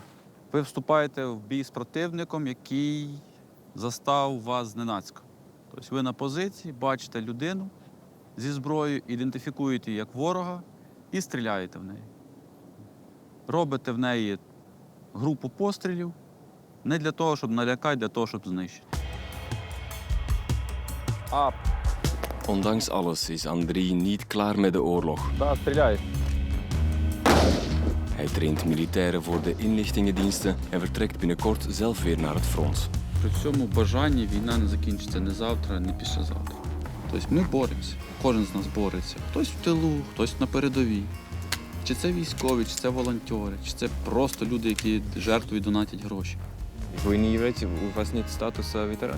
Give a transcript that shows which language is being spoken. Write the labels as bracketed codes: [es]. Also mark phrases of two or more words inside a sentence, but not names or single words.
[uk] Ви вступаєте в бій з противником, який застав вас зненацька. Тобто ви на позиції, бачите людину зі зброєю, ідентифікуєте її як ворога і стріляєте в неї. Робите в неї групу пострілів не для того, щоб налякати, для того, щоб знищити. [nl] Ondanks alles is Andriy niet klaar met de oorlog. [uk] Да, стріляй. [nl] Hij traint militairen voor de inlichtingendiensten en vertrekt binnenkort zelf weer naar het front. [uk] При цьому бажанні війна не закінчиться ні завтра, ні післязавтра. Тобто ми боремося, кожен з нас бореться. Хтось в тилу, хтось на передовій. Чи це військові, чи це волонтери, чи це просто люди, які жертвують, донатять гроші. [ru] Ви не являєте, у вас нет статуса ветерана?